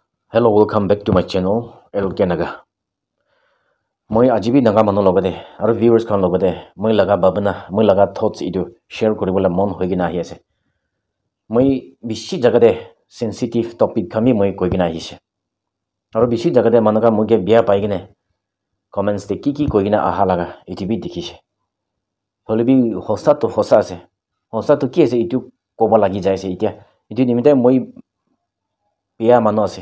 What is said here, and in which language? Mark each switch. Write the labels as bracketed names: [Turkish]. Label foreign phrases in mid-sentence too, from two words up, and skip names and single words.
[English] Hello, welcome back to my channel, LK Naga. [Naga Pidgin] Moi ajibi naga manu logade, aru viewers kan logade, moi laga babana, moi laga thoughts idu share koribola mon hoigina ahi ase. Moi bishi jagade [English] sensitive topic [Naga Pidgin] kami moi koigina ahi ase. Aru bishi jagade manuka muge biya paigine comments te ki koigina aha laga iti bi dikhise. Holebi hosa to hosa ase. Hosa to ki ase itu koba lagi jaise itia. Itu nimite moi biya manu ase.